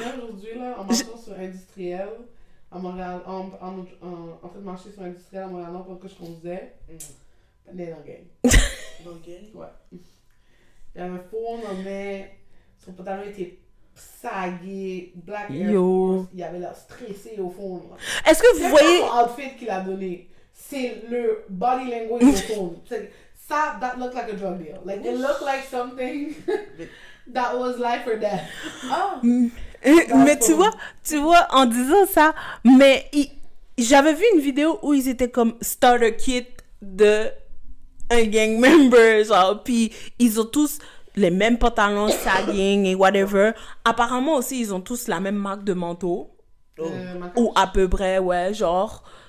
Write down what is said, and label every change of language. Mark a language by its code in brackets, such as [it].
[fr] Aujourd'hui, là, en marchant sur Industriel, à Montréal, en train de marcher sur Industriel à Montréal, pour que je conduisais, on est dans le game. Ok. Ouais. Il y avait un faux nommé, son pantalon était sagué, Black Air Yo. Force, il avait l'air stressé au fond. Là. Est-ce que vous C'est voyez... pas son outfit qu'il a donné, c'est le body language au fond. Ça, [en] that looked like a drug deal. Like, it looked like something that was life or death. [fr] Mais tu vois, en disant ça, mais j'avais vu une vidéo où ils étaient comme starter kit de un gang member, genre, puis ils ont tous les mêmes pantalons sagging et whatever. Apparemment aussi, ils ont tous la même marque de manteau, ou à peu près, ouais, genre.